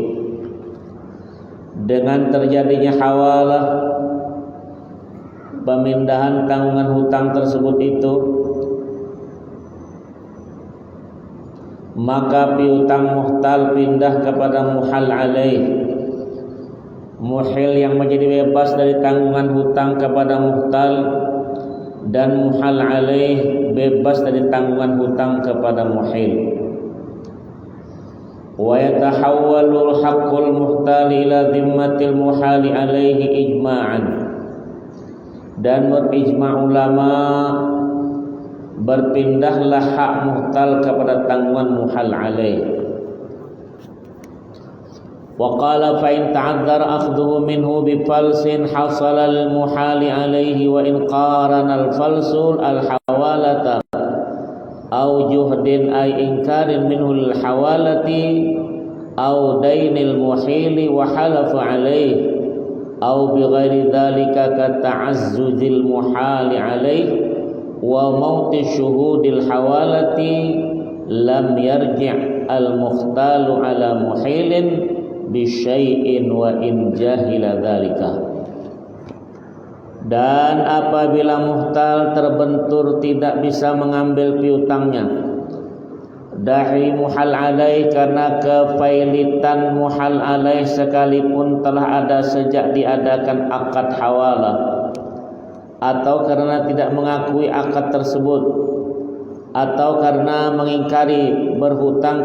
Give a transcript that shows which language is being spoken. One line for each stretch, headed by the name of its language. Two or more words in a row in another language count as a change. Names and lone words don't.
Indonesian: Dengan terjadinya hawalah, pemindahan tanggungan hutang tersebut itu, maka piutang muhtal pindah kepada
Arabic: محال عليه.
Indonesian: Muhil yang menjadi bebas dari tanggungan hutang kepada muhtal, dan
Arabic: محال عليه
Indonesian: bebas dari tanggungan hutang kepada muhil.
Arabic: ويتحول حق المحتال إلى ذمة المحال عليه إجماعا.
Indonesian: Dan berijma' ulama, berpindahlah hak muhtal kepada tanggungan
Arabic: محال عليه. وقال فإن تعذر أخذه منه بفلس حصل المحال عليه و إن قارن الفلس الحوالة أو جحد أي إنكار منه الحوالة أو دين المحيل وحلف عليه أو بغير ذلك كتعزز المحال عليه وموت شهود الحوالة لم يرجع المختال على محيل بشيء وإن جهل ذلك.
Indonesian: Dan apabila muhtal terbentur tidak bisa mengambil piutangnya dari
Arabic: محال عليه
Indonesian: karena kefailitan
Arabic: محال عليه,
Indonesian: sekalipun telah ada sejak diadakan akad hawalah, atau karena tidak mengakui akad tersebut, atau karena mengingkari berhutang